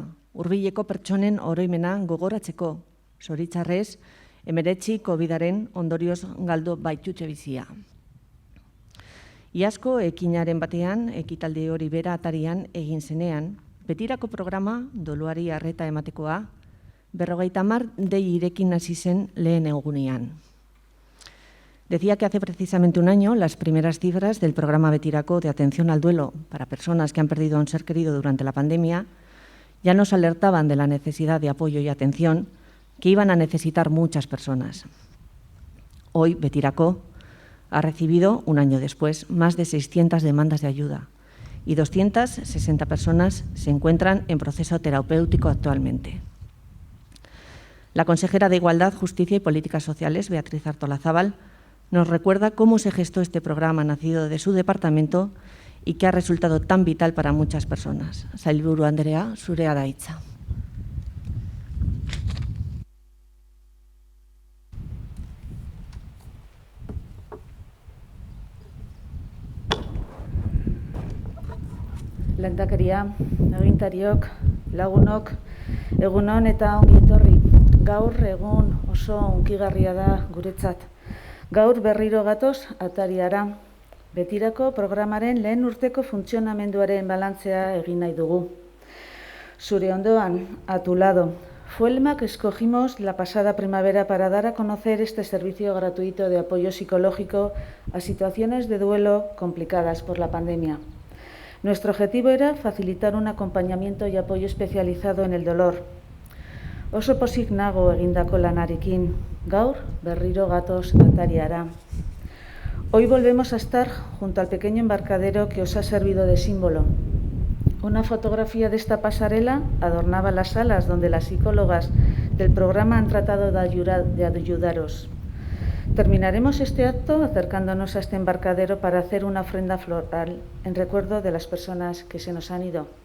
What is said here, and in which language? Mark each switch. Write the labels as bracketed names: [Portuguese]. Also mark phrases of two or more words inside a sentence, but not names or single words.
[Basque] Hurbileko pertsonen oroimena gogoratzeko, zoritxarrez, 19 COVID-aren ondorioz galdo baitutxe bizia. Iazko ekinaren batean, ekitaldi hori bera atarian egin zenean, Betirako programa doluari arreta ematekoa, 50 dei irekin hasi zen lehen egunean. [Spanish] Decía que hace precisamente un año las primeras cifras del programa Betirako de atención al duelo para personas que han perdido a un ser querido durante la pandemia ya nos alertaban de la necesidad de apoyo y atención que iban a necesitar muchas personas. Hoy Betirako ha recibido, un año después, más de 600 demandas de ayuda y 260 personas se encuentran en proceso terapéutico actualmente. La consejera de Igualdad, Justicia y Políticas Sociales, Beatriz Artolazábal, nos recuerda cómo se gestó este programa nacido de su departamento y que ha resultado tan vital para muchas personas. [Basque] Sailburu Andrea, zurea da hitza. Lehendakaria, agintariok, lagunok, egun on eta ongi etorri. Gaur egun oso hunkigarria da guretzat. Gaur berriro gatoz atariara. Betirako programaren lehen urteko funtzionamenduaren balantzea egin nahi dugu. Zure ondoan, [Spanish] a tu lado. Fue el lema que escogimos la pasada primavera para dar a conocer este servicio gratuito de apoyo psicológico a situaciones de duelo complicadas por la pandemia. Nuestro objetivo era facilitar un acompañamiento y apoyo especializado en el dolor. [Basque] Oso pozik nago egindako lanarekin, gaur berriro gatoz atariara. [Spanish] Hoy volvemos a estar junto al pequeño embarcadero que os ha servido de símbolo. Una fotografía de esta pasarela adornaba las salas donde las psicólogas del programa han tratado de ayudaros. Terminaremos este acto acercándonos a este embarcadero para hacer una ofrenda floral en recuerdo de las personas que se nos han ido.